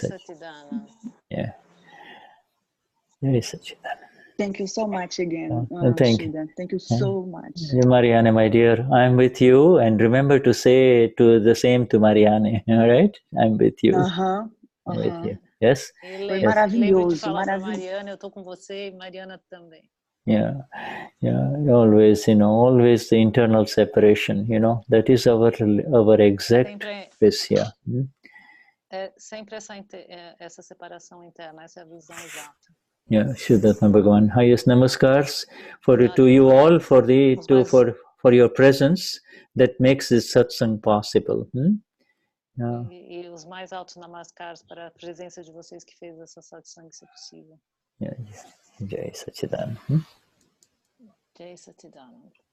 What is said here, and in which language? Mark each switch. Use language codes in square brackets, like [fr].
[en] Sachidanand. Yeah. Jai Sachidanand. Thank you so much again, Thank you so much. Marianne, my dear, I'm with you, and remember to say the same to Marianne, all right? I'm with you. With you. Yes? [pt] Foi maravilhoso, Mariana, eu tô com você e Mariana também. [en] Yeah, always, always the internal separation, that is our exact bliss here. [pt] É sempre essa separação interna, essa é a visão exata. [en] Yeah, Vishuddhatma Bhagavan, highest namaskars to you all for your presence that makes this satsang possible. [pt] E os mais altos namaskars para a presença de vocês que fez essa satsang ser possível. Yeah, Jai Sachidanand. Jai Sachidanand.